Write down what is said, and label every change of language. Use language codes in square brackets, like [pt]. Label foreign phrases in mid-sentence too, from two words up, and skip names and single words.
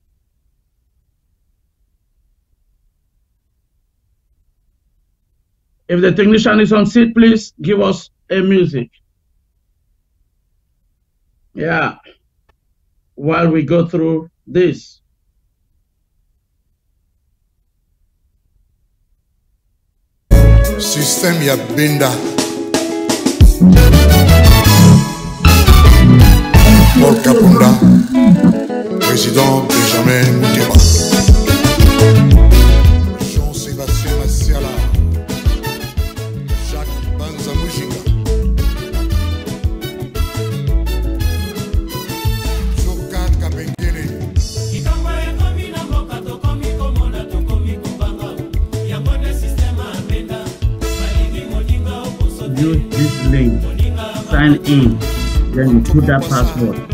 [en] If the technician is on seat, please give us a music. Yeah. While we go through this. [ln] Système ya Benda. Paul Kapunda, président Benjamin Mouteba. Jean-Sébastien Massiala, Jacques Banzamoujiga. [en] Use this link, sign in, then you put that password.